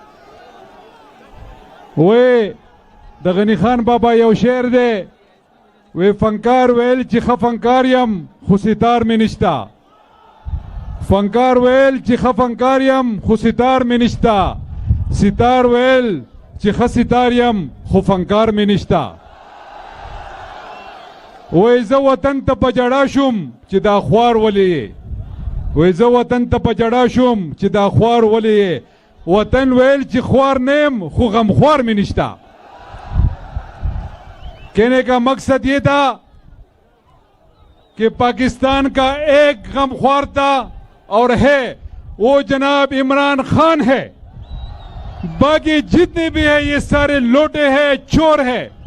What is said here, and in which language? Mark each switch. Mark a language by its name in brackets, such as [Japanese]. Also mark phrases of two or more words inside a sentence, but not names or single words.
[Pashto] وی د غني خان بابا یو شعر دی وی فنکار ویل چې ښه فنکار یم خو ستار مې نشته فنکار ویل چې ښه فنکار یم خو ستار مې نشته ستار ویل چې ښه ستار یم خو فنکار مې نشته وی زه وطن ته په جړا شوم چې دا خوار ولې وی زه وطن ته په جړا شوم چې دا خوار ولې وطن ویل چې خوار نیم خو غمخوار مې نشته [Urdu] کہنے کا مقصد یہ تھا کہ پاکستان کا ایک غمخوار تھا اور ہے وہ جناب عمران خان ہے باقی جتنے بھی ہیں یہ سارے لوٹے ہیں چور ہیں